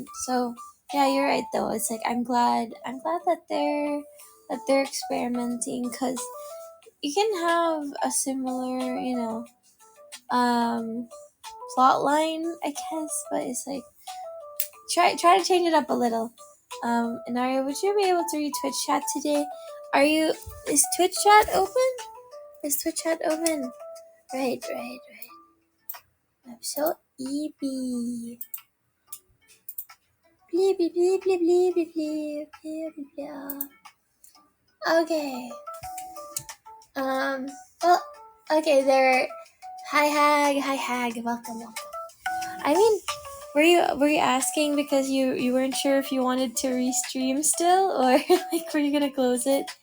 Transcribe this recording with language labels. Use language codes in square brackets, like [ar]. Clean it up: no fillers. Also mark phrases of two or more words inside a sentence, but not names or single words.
[en] So, yeah, you're right though. It's like I'm glad that they're experimenting, because you can have a similar, um, plot line, I guess, but it's like try to change it up a little. Enaria, would you be able to read Twitch chat today? Is Twitch chat open? Is Twitch chat open? Right. I'm so eepy. Bleepy bleepy bleepy bleep bleepy bleep. Okay. Well, okay, there. Hi hag, welcome. I mean, were you asking because you weren't sure if you wanted to restream still, or like were you gonna close it?